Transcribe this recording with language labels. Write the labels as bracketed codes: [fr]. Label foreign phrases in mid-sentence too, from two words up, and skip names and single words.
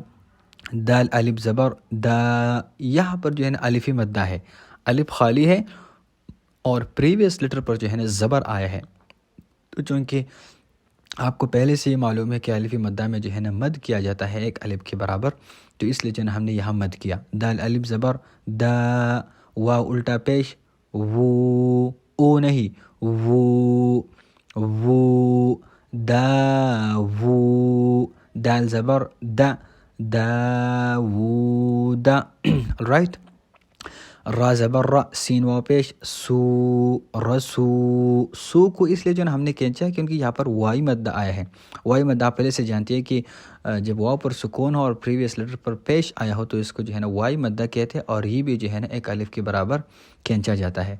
[ur] دال الف زبر دا، یہاں پر جو ہے نا الفی مدہ ہے، الف خالی ہے اور [en] previous letter [ur] پر جو ہے نا زبر آیا ہے، تو چونکہ آپ کو پہلے سے یہ معلوم ہے کہ الفی مدہ میں جو ہے نا مد کیا جاتا ہے ایک الف کے برابر، تو اس لیے جو ہے نا ہم نے یہاں مد کیا. دال الف زبر دا، واو الٹا پیش وو، او نہیں وو، وو، دا وو. دال زبر دا، دا وو دا، رائٹ؟ را زبر را، سین واو پیش سو، رسو. سو کو اس لیے جو ہے نا ہم نے کھینچا ہے کیونکہ یہاں پر وائی مدہ آیا ہے. وائی مدہ آپ پہلے سے جانتی ہے کہ جب واو پر سکون ہو اور [en] previous letter [ur] پر پیش آیا ہو تو اس کو جو ہے نا وائی مدہ کہتے ہیں، اور یہ بھی جو ہے نا ایک الف کے برابر کھینچا جاتا ہے.